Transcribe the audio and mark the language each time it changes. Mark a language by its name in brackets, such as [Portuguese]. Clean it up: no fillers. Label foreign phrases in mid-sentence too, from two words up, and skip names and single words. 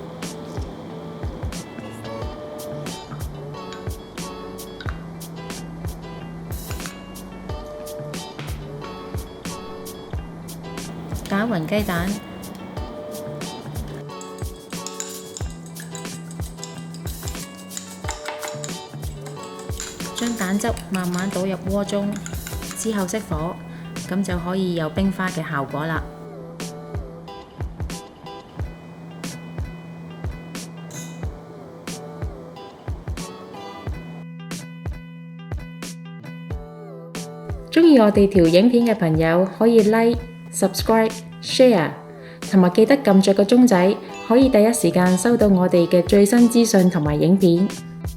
[Cantonese] 打勻雞蛋，將蛋汁慢慢倒入鍋中，之後熄火，咁就可以有冰花嘅效果啦。鍾意我哋條影片嘅朋友可以 [English] like、subscribe、share， [Cantonese] 同埋記得撳着個鐘仔，可以第一時間收到我哋嘅最新資訊同埋影片。